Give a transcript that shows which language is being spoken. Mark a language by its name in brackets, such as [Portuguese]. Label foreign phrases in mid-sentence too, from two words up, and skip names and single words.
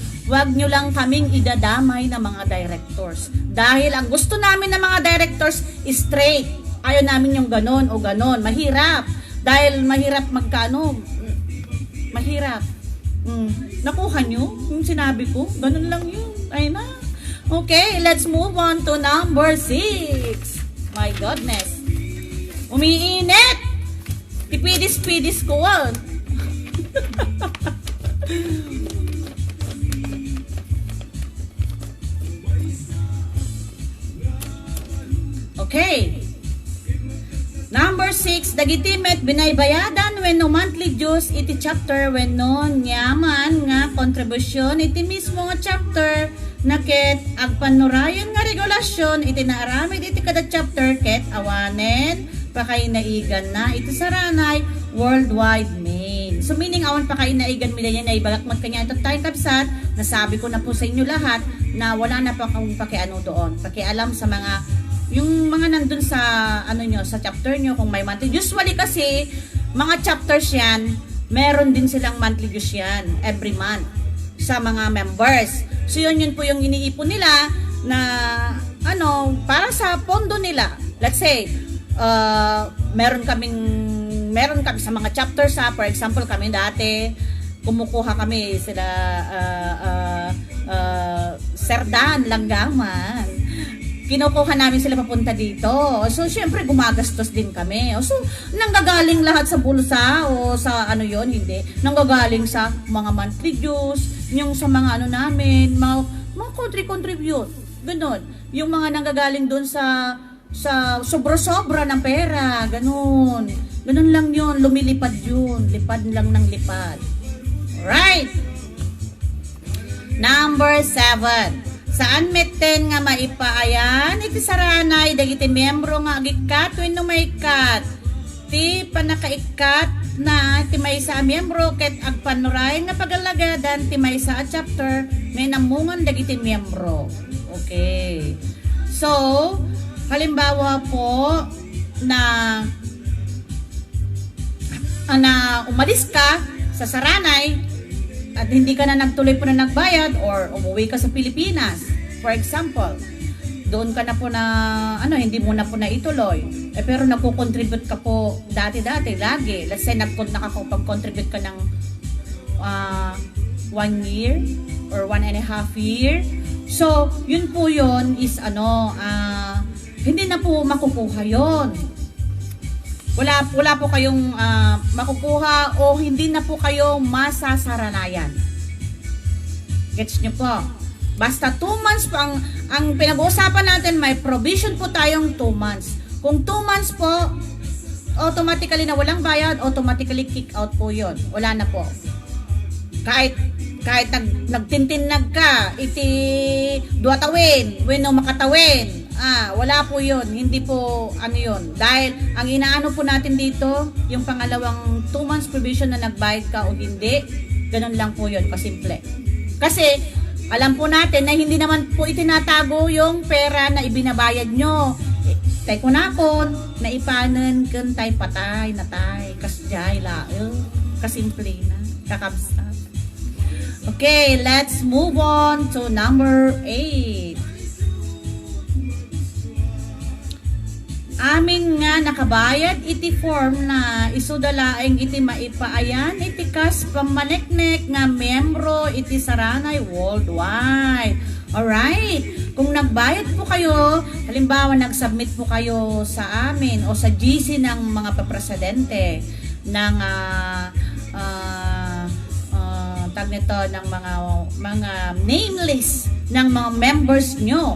[Filipino] Huwag nyo lang kaming idadamay ng mga directors. Dahil ang gusto namin ng mga directors is straight. Ayaw namin yung ganon o ganon. Mahirap. Dahil mahirap magkano. Mahirap. Nakuha nyo yung sinabi ko? Ganon lang yun. Ay na. [English] Okay, let's move on to number 6. My goodness. [Filipino] Umiinit. Tipidis-pidis ko. Okay. [Iloko] Number 6, dagitimet binaybayadan when no [English] monthly dues [Iloko] iti chapter when no nyaman nga kontribusyon iti mismo nga chapter naket agpanurayan nga regulasyon iti naaramid iti kada chapter ket awanen pakainaigan na iti saranay worldwide main. [Filipino] So meaning [Iloko] awan pakainaigan mi yan [Filipino] ay bagak magkanya ito tayo kapsat, nasabi ko na po sa inyo lahat na wala na pa akong pakiano doon, pakialam sa mga yung mga nandun sa sa chapter nyo kung may monthly. Usually kasi mga chapters yan, meron din silang [English] monthly dues [Filipino] yan [English] every month [Filipino] sa mga members. So yun po yung iniipon nila na para sa pondo nila. Let's say meron kami sa mga chapters [English] for example [Filipino] kami dati kumukuha kami sila Serdan Langgaman. kinukuha namin sila papunta dito. So, syempre, gumagastos din kami. So, nanggagaling lahat sa bulsa o sa ano yon hindi. Nanggagaling sa mga [English] monthly dues, [Filipino] yung sa mga ano namin, mga contribute. Ganon. Yung mga nanggagaling doon sa sobra-sobra ng pera. Ganon. Ganon lang yun. Lumilipad yun. Lipad lang ng lipad. [English] Alright. Number 7. [Iloko] Saan meten nga maipaayan iti saranay dagiti miyembro nga agikat wenno maikat ti panakaikat na ti maysa a miyembro ket agpanuray nga pagalagadan ti maysa a chapter may namungan dagiti miyembro. [Filipino] Okay. So, halimbawa po na umalis ka sa saranay at hindi ka na nagtuloy po na nagbayad or umuwi ka sa Pilipinas, [English] for example, [Filipino] doon ka na po na, hindi mo na po na ituloy. Pero nagko-contribute ka po dati-dati, lagi. [English] Let's say, [Filipino] nakakapag-contribute ka ng [English] 1 year or 1.5 year. [Filipino] So, yun po yun is hindi na po makukuha yun. Wala po kayong makukuha o hindi na po kayo masasaranayan. Gets nyo po? Basta 2 months po ang pinag-uusapan natin, may provision po tayong 2 months. Kung 2 months po, automatically na walang bayad, [English] automatically kick out [Filipino] po yun. Wala na po. Kahit nagtintinag ka, [Iloko] iti duatawin, wenno makatawin. [Filipino] Wala po yun. Hindi po yun. Dahil ang inaano po natin dito, yung pangalawang 2 months provision na nagbayad ka o hindi, ganun lang po yun, kasimple. Kasi, alam po natin na hindi naman po itinatago yung pera na ibinabayad nyo. [Iloko] Tay kunakon, na ipanan kan tay patay, natay, kasjay, kasimple na, kakabsa. [English] Okay, let's move on to number 8. [Iloko] Amin nga nakabayad iti form na isudalaeng iti maipaayan iti kas pamaneknek nga miyembro iti saranay worldwide. [Filipino] Alright? Kung nagbayad po kayo, halimbawa nagsubmit po kayo sa amin o sa GC ng mga papresidente ng tag nito ng mga [English] name list [Filipino] ng mga members nyo.